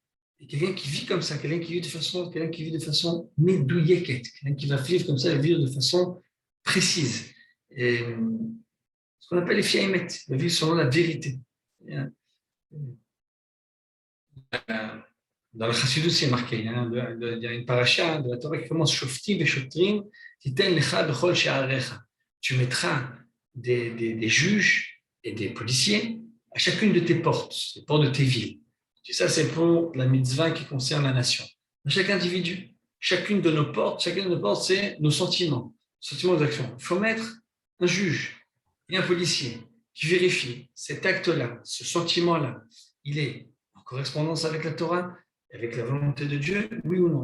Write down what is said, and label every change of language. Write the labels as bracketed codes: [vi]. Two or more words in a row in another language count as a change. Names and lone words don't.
[fr] Et quelqu'un qui vit comme ça, quelqu'un qui vit de façon medouilleket, quelqu'un qui va vivre comme ça, vivre de façon précise. Et, ce qu'on appelle les fiaïmet, va vivre selon la vérité. Dans le Chassidut, c'est marqué, il y a une paracha de la Torah qui commence [he] שופטים ושוטרים תתן לך בכל שעריך. [fr] Tu mettras des juges et des policiers à chacune de tes portes, les portes de tes villes. Et ça, c'est pour la mitzvah qui concerne la nation. Chaque individu, chacune de nos portes, c'est nos sentiments d'action. Il faut mettre un juge et un policier qui vérifie cet acte-là, ce sentiment-là, il est en correspondance avec la Torah, avec la volonté de Dieu, oui ou non.